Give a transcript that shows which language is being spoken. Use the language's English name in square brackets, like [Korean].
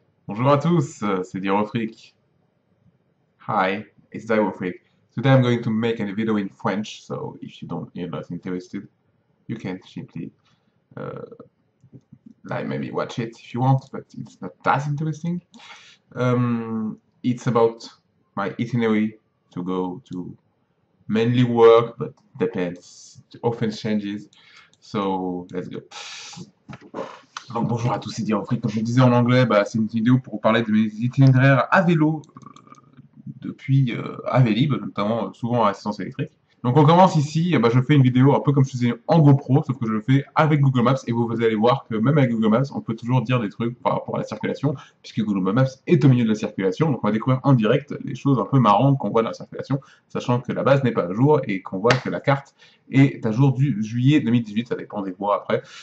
[French] Bonjour à tous, c'est Dirofric. [English] Hi, it's Dirofric. Today I'm going to make a video in French, so if you're not interested, you can simply uh, like maybe watch it if you want, but it's not that interesting. It's about my itinerary to go to mainly work, but depends. It often changes. So let's go. [French] Donc bonjour à tous, c'est Dirofric. Comme je le disais en anglais, c'est une vidéo pour vous parler de mes itinéraires à vélo depuis à Vélib, notamment souvent à assistance électrique. Donc on commence ici, je fais une vidéo un peu comme je faisais en GoPro, sauf que je le fais avec Google Maps, et vous allez voir que même avec Google Maps, on peut toujours dire des trucs par rapport à la circulation, puisque Google Maps est au milieu de la circulation, donc on va découvrir en direct les choses un peu marrantes qu'on voit dans la circulation, sachant que la base n'est pas à jour, et qu'on voit que la carte est à jour du juillet 2018, ça dépend des voies après.